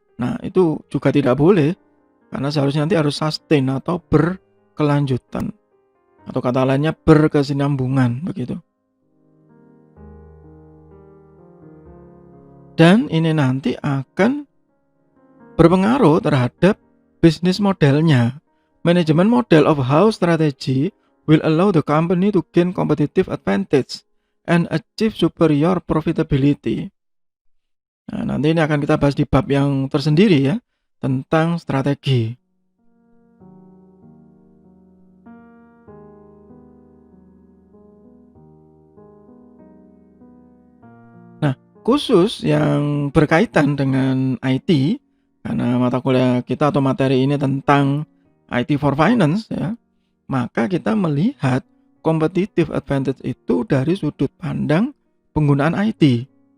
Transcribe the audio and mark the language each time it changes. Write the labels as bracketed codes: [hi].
[id] Nah itu juga tidak boleh, karena seharusnya nanti harus sustain atau berkelanjutan, atau kata lainnya berkesinambungan begitu. Dan ini nanti akan berpengaruh terhadap bisnis modelnya. [en] Management model of how strategy will allow the company to gain competitive advantage and achieve superior profitability. [id] Nah, nanti ini akan kita bahas di bab yang tersendiri ya, tentang strategi. Nah, khusus yang berkaitan dengan IT, karena mata kuliah kita atau materi ini tentang IT for Finance ya, maka kita melihat competitive advantage itu dari sudut pandang penggunaan IT.